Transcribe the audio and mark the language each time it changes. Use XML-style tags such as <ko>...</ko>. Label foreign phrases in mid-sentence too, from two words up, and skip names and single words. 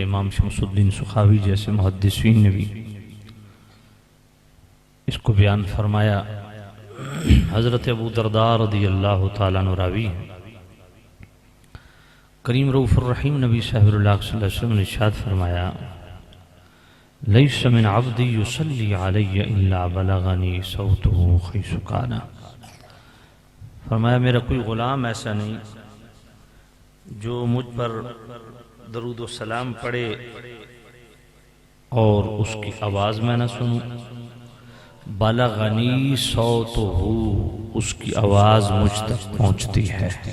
<ur>امام شمس الدین سخاوی جیسے محدثین نے بھی اس کو بیان فرمایا۔ حضرت ابو درداء</ur> <ar>رضی اللہ تعالیٰ عنہ</ar> <ur>راوی ہیں۔ کریم رؤوف الرحیم نبی</ur> <ar>صلی اللہ علیہ وسلم</ar> <ur>نے ارشاد فرمایا:</ur> <ar>لیس من عبدی یصلی علی الا بلغنی صوته حیث کان۔</ar> <ur>فرمایا میرا کوئی غلام ایسا نہیں جو مجھ پر درود و سلام پڑھے اور اس کی آواز میں نہ سنوں،</ur> <ar>بلغنی صوتہ،</ar> <ur>اس کی آواز مجھ تک پہنچتی ہے۔</ur>